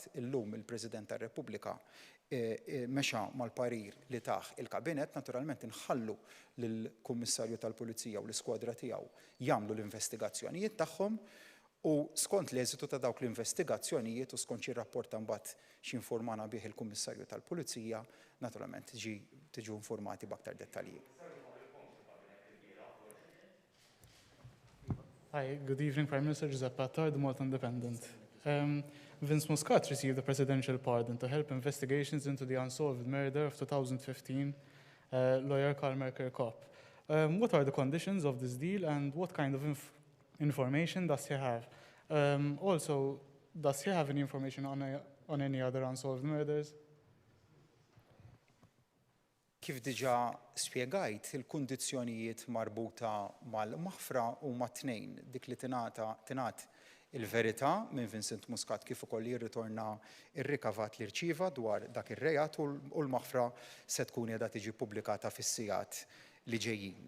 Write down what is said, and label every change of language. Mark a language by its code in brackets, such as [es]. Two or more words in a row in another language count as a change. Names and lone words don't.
[mt] Illum il-President tar-Repubblika mexa mal-parir li taħ il-Kabinett, naturalment inħallu lill-Kummissarju tal-Pulizija u l-iskwadra tiegħu jagħmlu l-investigazzjonijiet tagħhom u skont l-eżitu ta' dawk l-investigazzjonijiet u skont xi rapport mbagħad x'informana bih il-Kummissarju tal-Pulizija, naturalment tiġu informati b'aktar dettalji. [en] Hi, good evening, Prime Minister Giuseppe Attar, the Malta Independent. Vince Muscat received a presidential pardon to help investigations into the unsolved murder of 2015 lawyer Karl Merker-Kopp. What are the conditions of this deal and what kind of information does he have? Also, does he have any information on any other unsolved murders? [mt] Kif diġà spjegajt, il-kundizzjonijiet marbuta mal-maħfra huma tnejn, dik li tingħat il-verità minn Vincent Muscat kif ukoll jirritorna ir-rikavat li rċieva dwar dak ir-rejat u l-maħfra se tkun qiegħda tiġi pubblikata fis-sigħat li ġejjin.